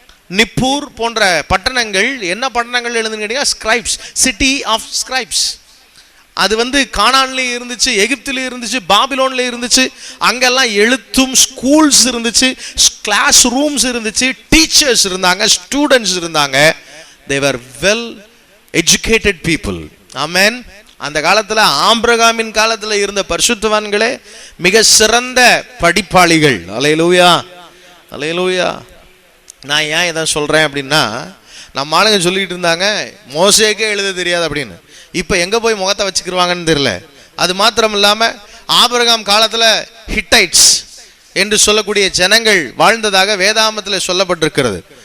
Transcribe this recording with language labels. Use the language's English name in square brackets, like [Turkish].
[Tamil] Nippur போன்ற பட்டணங்கள் என்ன பட்டணங்கள் எழுதுன்னு கேட்டீங்கன்னா ஸ்கிரைப்ஸ், சிட்டி ஆஃப் ஸ்கிரைப்ஸ். அது கானான்லேயும் இருந்துச்சு, எகிப்திலையும் இருந்துச்சு, பாபிலோன்லேயும் இருந்துச்சு. அங்கெல்லாம் எழுத்தும் ஸ்கூல்ஸ் இருந்துச்சு, கிளாஸ் ரூம்ஸ் இருந்துச்சு, டீச்சர்ஸ் இருந்தாங்க, ஸ்டூடெண்ட்ஸ் இருந்தாங்க. [English] they were well educated people. [Tamil] ஆமென். அந்த காலத்துல ஆபிரகாமின் காலத்துல இருந்த பரிசுத்தவான்களே மிக சிறந்த படிப்பாளிகள். அல்லேலூயா, அல்லேலூயா. நான் ஏன் இதை சொல்றேன் அப்படின்னா, நம்ம ஆளுங்க சொல்லிட்டு இருந்தாங்க மோசேக்கே எழுத தெரியாது அப்படின்னு. இப்ப எங்க போய் முகத்தை வச்சுக்கிருவாங்கன்னு தெரியல. அது மாத்திரம் இல்லாம ஆபிரகாம் காலத்துல ஹிட்டைட்ஸ் என்று சொல்லக்கூடிய ஜனங்கள் வாழ்ந்ததாக வேதாகமத்தில் சொல்லப்பட்டிருக்கிறது.